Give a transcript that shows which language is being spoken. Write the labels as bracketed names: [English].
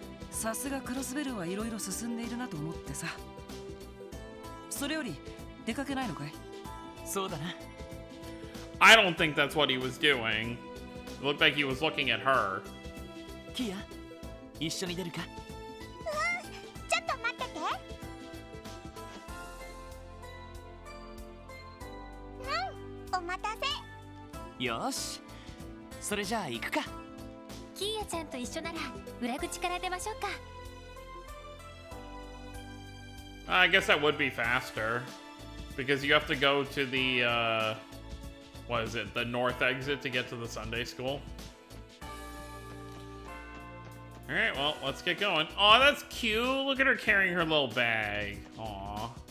[Japanese] さすがクロスベルはいろいろ進んでいるなと思ってさそれより出かけないのかいそうだな [English] I don't think that's what he was doing. It looked like he was looking at her. [Japanese] キア一緒に出るかちょっと待っててうんお待たせよしそれじゃあ行くかキーヤちゃんと一緒なら裏口から出ましょうか。 [English] I guess that would be faster. Because you have to go to the, what is it? The north exit to get to the Sunday school. Alright, well, let's get going. Aw, that's cute. Look at her carrying her little bag. Aw.